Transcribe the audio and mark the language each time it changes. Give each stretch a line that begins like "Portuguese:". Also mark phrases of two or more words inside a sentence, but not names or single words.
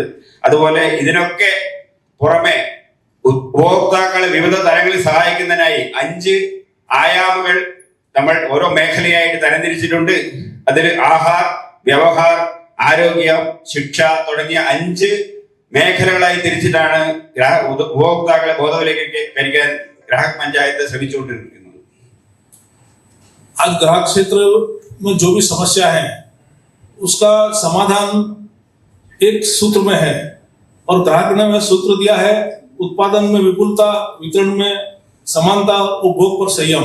Malayalam: അതുപോലെ ഇതിനൊക്കെ പുറമെ ഉപഭോക്താക്കളെ വിവിധ തലങ്ങളിൽ സഹായിക്കുന്നതിനായി 5 ആയാമുകൾ നമ്മൾ ഓരോ മേഖലയായിട്ട് തരംതിരിച്ചിട്ടുണ്ട്. അതിൽ ആഹാർ, വ്യവഹാർ, ആരോഗ്യം, ശിക്ഷ തുടങ്ങിയ 5 മേഖലകളായി തിരിച്ചിട്ടാണ് ഉപഭോക്താക്കളെ ബോധവൽക്കരിക്കാൻ ग्राहक पंचायत ശ്രമിച്ചുകൊണ്ടിരിക്കുന്നത്.
Hindi: आज ग्राहक क्षेत्र में जो भी समस्या है उसका समाधान एक सूत्र में है और ग्राहक ने वह सूत्र दिया है: उत्पादन में विपुलता, वितरण में समानता, उपभोग पर संयम।